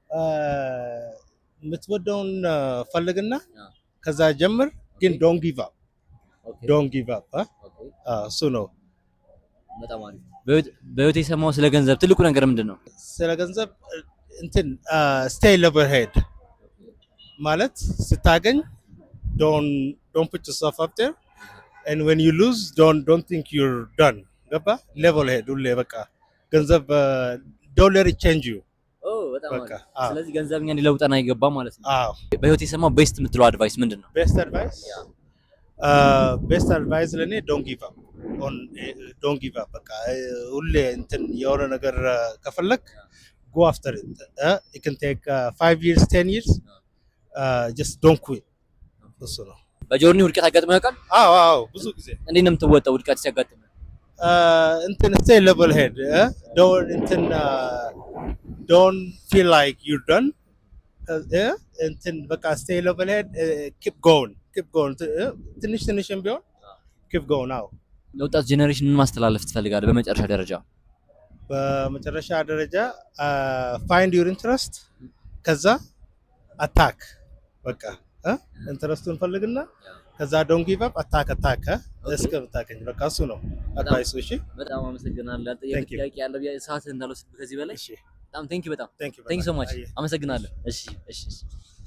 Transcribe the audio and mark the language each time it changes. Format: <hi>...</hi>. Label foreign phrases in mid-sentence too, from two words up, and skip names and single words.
<am>የምትወደውን ፈልግና ከዛ ጀምር፣ ግን</am> <en>don't give up።</en> <am>እሱ ነው። በጣም አሪፍ። በህይወት የሰማው ስለ ገንዘብ ትልቁ ነገር ምንድን ነው? ስለ ገንዘብ እንትን</am> <en>stay level head</en> <am>ማለት ስታገኝ</am> <en>don't put yourself up there, and when you lose don't think you're done.</en> <am>ገባ?</am> <en>level head</en> <am>ሁሌ በቃ ገንዘብ</am> <en>don't let it change you።</en> <am>በጣም አሪፍ። ስለዚህ ገንዘብ እኛን ሊለውጠን አይገባም ማለት ነው? አዎ። በህይወት የሰማው ቤስት የምትለው አድቫይስ ምንድን ነው?</am> <en>best advice</en> <am>ለኔ</am> <en>don't give up።</en> <am>በቃ ሁሌ እንትን የሆነ ነገር ከፈለክ</am> <en>go after it. It can take 5 years 10 years, just don't quit።</en> <am>እሱ ነው። በጆርኒ ውድቀት አጋጥመህ ያውቃል? አዎ፣ ብዙ ጊዜ። እንዴት ነው የምትወጣው ውድቀት ሲያጋጥምህ?</am> <en>እንትን stay level head, don't feel like you're done.</en> <am>እንትን በቃ</am> <en>stay level head, keep going.</en> <am>ትንሽም ቢሆን</am> <en>keep going።</en> <am>አዎ። ለወጣት ጄኔሬሽን ምን ማስተላለፍ ትፈልጋለህ በመጨረሻ ደረጃ? በመጨረሻ ደረጃ</am> <en>find your interest፣</en> <am>ከዛ አታክ። በቃ ኢንትረስቱን ፈልግና ከዛ</am> <en>don't give up፣</en> <am>አታክ እስከ ብታገኝ። በቃ እሱ ነው አድቫይሱ። እሺ፣ በጣም አመሰግናለሁ። ጥያቄ ያለው ሰዓት እንዳልወስድ ከዚህ በላይ። እሺ፣ በጣም</am> <en>thank you so much።</en> <am>አመሰግናለሁ። እሺ።</am>